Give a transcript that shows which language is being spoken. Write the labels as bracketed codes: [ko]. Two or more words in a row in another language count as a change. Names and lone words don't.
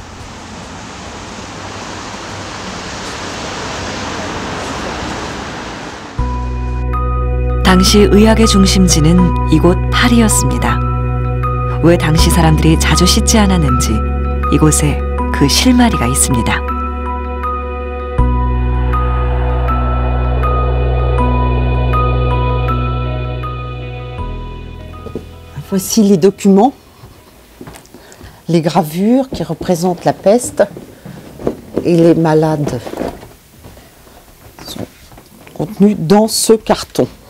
[ko] 당시 의학의 중심지는 이곳 파리였습니다. 왜 당시 사람들이 자주 씻지 않았는지 이곳에 그 실마리가 있습니다. [fr] Voici les documents, les gravures qui représentent la peste et les malades sont contenus dans ce carton.